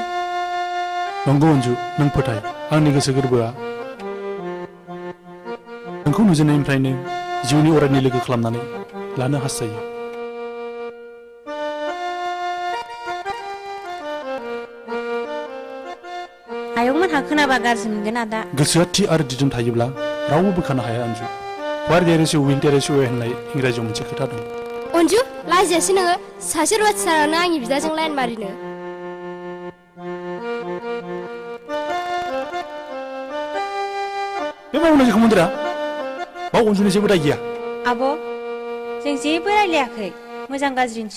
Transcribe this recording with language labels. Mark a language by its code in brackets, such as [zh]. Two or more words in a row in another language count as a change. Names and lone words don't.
[brx] नंगौ अनजु नों फोथाय आंनि गोसो गोरबोआ नोंखौ नुजेननायनिफ्रायनो जिउनि अरायनि लोगो खालामनानै लानो हास्थायो आयंमोनहा खोनाबा गाज्रि मोनगोन आदा गोसोआ थि आरो दिदोम थायोब्ला रावबो बोखानो हाया अनजु [en] where there is will there is way [brx] होननाय इंराजियाव मोनसे खोथा दं अनजु लाजियासै नोङो सासे रुवाथिसारानो आंनि बिदाजों लाइन मारिनो बे मावनो जेखौ मोनदोरा बाव अनजुनि जेबो दाय गैया आब' जों जेबो रायलायाखै मोजां गाज्रिसो